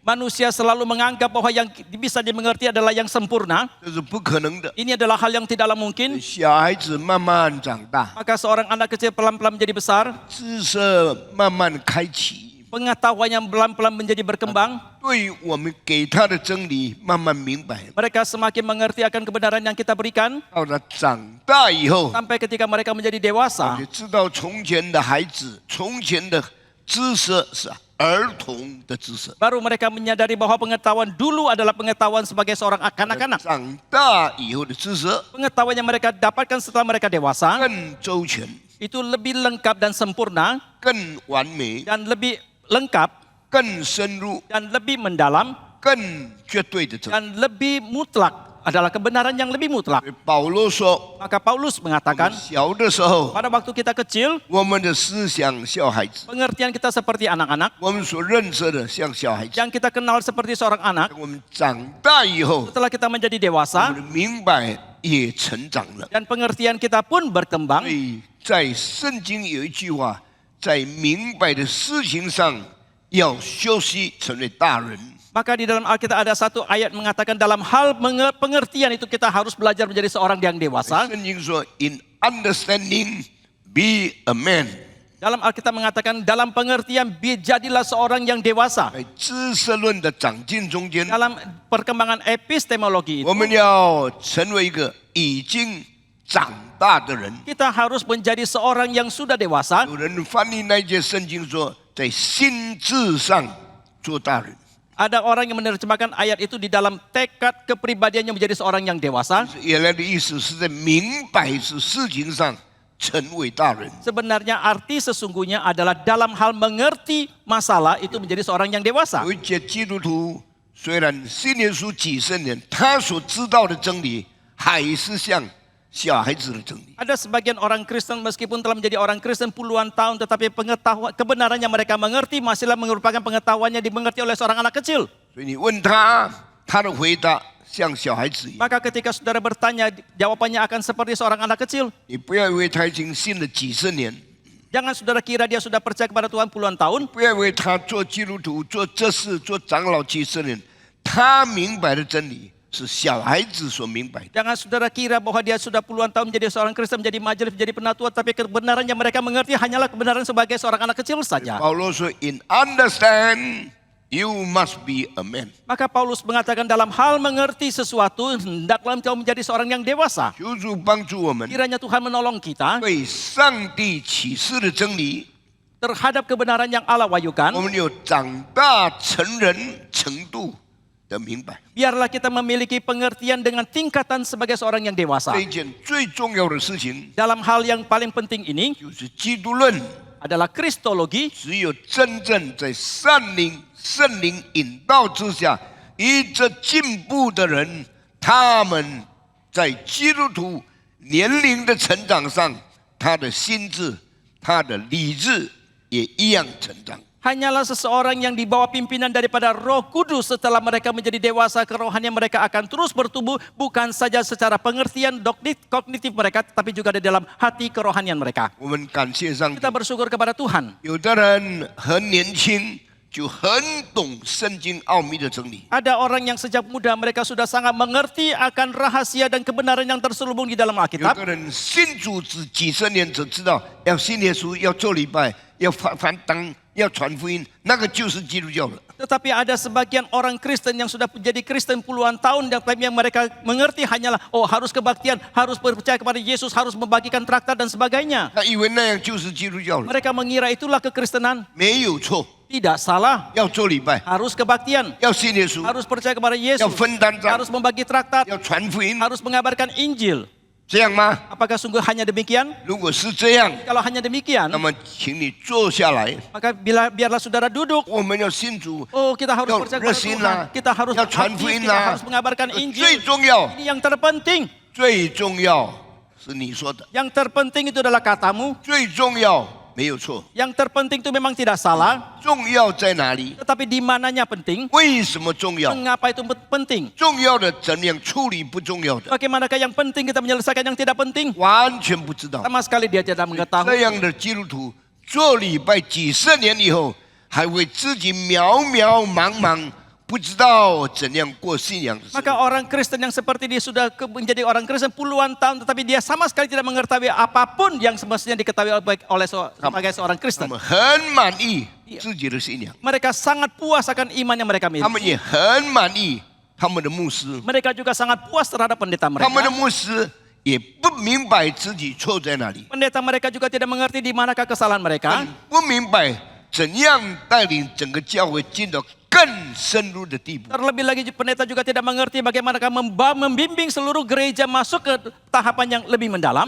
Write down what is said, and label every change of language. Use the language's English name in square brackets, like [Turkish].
[Indonesian] Manusia selalu menganggap bahwa yang bisa dimengerti adalah yang sempurna. [Chinese] 这是不可能的。 [Indonesian] Ini adalah hal yang tidaklah mungkin. [Chinese] 小孩子慢慢长大， [Indonesian] Maka seorang anak kecil pelan-pelan menjadi besar. [Chinese] 知识慢慢开启， [Indonesian] Pengetahuannya pelan-pelan menjadi berkembang. [Chinese] 对我们给他的真理慢慢明白。 [Indonesian] Mereka semakin mengerti akan kebenaran yang kita berikan. [Chinese] 到他长大以后， [Indonesian] Sampai ketika mereka menjadi dewasa. [Chinese] 就知道从前的孩子，从前的知识是儿童的知识。 [Indonesian] Baru mereka menyadari bahwa pengetahuan dulu adalah pengetahuan sebagai seorang kanak-kanak. [Chinese] 长大以后的知识 [Indonesian] Pengetahuan yang mereka dapatkan setelah mereka dewasa [Chinese] 更周全、 [Indonesian] itu lebih lengkap dan sempurna [Chinese] 更完美、 [Indonesian] dan lebih lengkap [Chinese] 更深入、 [Indonesian] dan lebih mendalam [Chinese] 更绝对的真理。 [Indonesian] dan lebih mutlak, adalah kebenaran yang lebih mutlak. [Chinese] 保罗说， [Indonesian] Maka Paulus [Chinese] 我们 [Indonesian] mengatakan, [Chinese] 小的时候， [Indonesian] pada waktu kita kecil, [Chinese] 我们的思想像孩子， [Indonesian] pengertian kita seperti anak-anak, [Chinese] 我们所认识的像小孩子。 [Indonesian] yang kita kenal seperti seorang anak. [Chinese] 我们长大以后， [Indonesian] Setelah kita menjadi [Chinese] 我 [Indonesian] dewasa [Chinese] 们的明白也成长了。 [Indonesian] dan pengertian kita pun [Chinese] 所 [Indonesian] berkembang. [Chinese] 以在圣经有一句话，在明白的事情上要休息，成为大人。 [Indonesian] Maka di dalam Alkitab ada satu ayat mengatakan dalam hal pengertian itu kita harus belajar menjadi seorang yang dewasa. [Chinese] 圣经说 [English] ，In understanding, be a man。 [Indonesian] Dalam Alkitab mengatakan dalam pengertian jadilah seorang yang dewasa. [Chinese] 在知识论的长进中间， [Indonesian] Dalam perkembangan epistemologi [Chinese] 我 [Indonesian] itu [Chinese] 们要成为一个已经长大的人。 [Indonesian] Kita harus menjadi seorang yang sudah dewasa. [Chinese] 有人翻译那节圣经说，在心智上做大人。 [Indonesian] Ada orang yang menerjemahkan ayat itu di dalam tekad kepribadiannya menjadi seorang yang dewasa. [Chinese] 原来的意思是在明白是事情上成为大人。 [Indonesian] Sebenarnya arti sesungguhnya adalah dalam hal mengerti masalah itu menjadi seorang yang dewasa. [Chinese] 有一些基督徒虽然信耶稣几十年，他所知道的真理还是像小孩子的真理。 [Indonesian] Ada sebagian orang Kristen meskipun telah menjadi orang Kristen puluhan tahun, tetapi pengetahuan kebenaran yang mereka mengerti masihlah merupakan pengetahuannya dimengerti oleh seorang anak kecil. [Chinese] 所以你问他，他的回答像小孩子一样。 [Indonesian] Maka ketika saudara bertanya, jawabannya akan seperti seorang anak kecil. [Chinese] 你不要以为他已经信了几十年， [Indonesian] Jangan saudara kira dia sudah percaya kepada Tuhan puluhan tahun. [Chinese] 不要以为他做基督徒、做这事、做长老几十年，他明白的真理是小孩子所明白的。 [Indonesian] Jangan saudara kira bahwa dia sudah puluhan tahun menjadi seorang Kristen, menjadi majelis, menjadi penatua, tapi kebenaran yang mereka mengerti hanyalah kebenaran sebagai seorang anak kecil saja. [Chinese] 保罗说 [English] ：“In understand, you must be a man。” [Indonesian] Maka Paulus mengatakan dalam hal mengerti sesuatu, hendaklah engkau menjadi seorang yang dewasa. [Chinese] 求主帮助我们， [Indonesian] Kiranya Tuhan menolong kita [Chinese] 对上帝启示的真理， [Indonesian] terhadap kebenaran yang Allah [Chinese] 我 [Indonesian] wahyukan. [Chinese] 们有长大成人程度的明白。 [Indonesian] Biarlah kita memiliki pengertian dengan tingkatan sebagai seorang yang dewasa. [Chinese] 这一件最重要的事情， [Indonesian] Dalam hal yang paling penting ini [Chinese] 就是基督论。 [Indonesian] adalah Kristologi. [Chinese] 只有真正在圣灵引导之下，一直进步的人，他们在基督徒年龄的成长上，他的心智、他的理智也一样成长。 [Indonesian] Hanyalah seseorang yang dibawa pimpinan daripada Roh Kudus setelah mereka menjadi dewasa kerohanian mereka akan terus bertumbuh bukan saja secara pengertian kognitif mereka tetapi juga di dalam hati kerohanian mereka. [Chinese] 我们感谢上帝 [Indonesian] Kita，bersyukur kepada Tuhan. [Chinese] 有的人很年轻就很懂圣经奥秘的真理， [Indonesian] Ada orang yang sejak muda mereka sudah sangat mengerti akan rahasia dan kebenaran yang terselubung di dalam [Chinese] 有 [Indonesian] Alkitab. [Chinese] 的人信主只几十年，只知道要信耶稣，要做礼拜，要翻当，要传福音，那个就是基督教了。 [Indonesian] Tetapi ada sebagian orang Kristen yang sudah menjadi Kristen puluhan tahun yang mereka mengerti hanyalah harus kebaktian, harus percaya kepada Yesus, harus membagikan traktat dan sebagainya. [Chinese] 他以为那样就是基督教了， [Indonesian] Mereka mengira itulah kekristenan. [Chinese] 没有错。 [Indonesian] Tidak salah. [Chinese] 要做礼拜， [Indonesian] Harus kebaktian, [Chinese] 要信耶稣， [Indonesian] harus percaya kepada [Chinese] 要 [Indonesian] Yesus, [Chinese] 分担账， [Indonesian] harus membagi traktat, [Chinese] 要传福音， [Indonesian] harus mengabarkan Injil. [Chinese] 这样吗？ [Indonesian] Apakah sungguh hanya demikian? [Chinese] 如果是这样， [Indonesian] Kalau hanya demikian, [Chinese] 那么请你坐下来， [Indonesian] maka biarlah saudara duduk. [Chinese] 我们要信主， [Indonesian] Kita harus [Chinese] 要 [Indonesian] percaya [Chinese] 热 [Indonesian] kepada [Chinese] 心 [Indonesian] Tuhan. [Chinese] 啦， [Indonesian] Kita harus [Chinese] 要传 [Indonesian] aktif, [Chinese] 福音 [Indonesian] kita [Chinese] 啦 [Indonesian] harus mengabarkan [Chinese] 最 [Indonesian] Injil. [Chinese] 重要， [Indonesian] Ini yang terpenting. [Chinese] 最重要是你说的， [Indonesian] Yang terpenting itu adalah katamu. [Chinese] 最重要没有错， [Indonesian] Yang terpenting itu memang tidak salah. [Chinese] 重要在哪里？ [Indonesian] Tetapi di mananya penting? [Chinese] 为什么重要？ [Indonesian] Mengapa itu penting? [Chinese] 重要的怎样处理不重要的， [Indonesian] Bagaimanakah yang penting kita menyelesaikan yang tidak penting? [Chinese] 完全不知道。 [Indonesian] Sama sekali dia tidak mengetahui. [Chinese] 样的基督徒做礼拜几十年以后，还为自己渺渺茫茫，不知道怎样过信仰的生活。 [Indonesian] Maka orang Kristen yang seperti dia sudah menjadi orang Kristen puluhan tahun, tetapi dia sama sekali tidak mengetahui apapun yang semestinya diketahui oleh sebagai seorang [Chinese] 他 [Indonesian] Kristen. [Chinese] 们很满意自己的信仰， [Indonesian] Mereka sangat puas akan iman yang mereka [Chinese] 他们 [Indonesian] miliki. [Chinese] 也很满意他们的牧师， [Indonesian] Mereka juga sangat puas terhadap pendeta [Chinese] 他们的 [Indonesian] mereka. [Chinese] 牧师也不明白自己错在哪里， [Indonesian] Pendeta mereka juga tidak mengerti di manakah kesalahan mereka. [Chinese] 不明白怎样带领整个教会进到更深入的地步。 [Indonesian] Terlebih lagi pendeta juga tidak mengerti bagaimanakah membimbing seluruh gereja masuk ke tahapan yang lebih mendalam.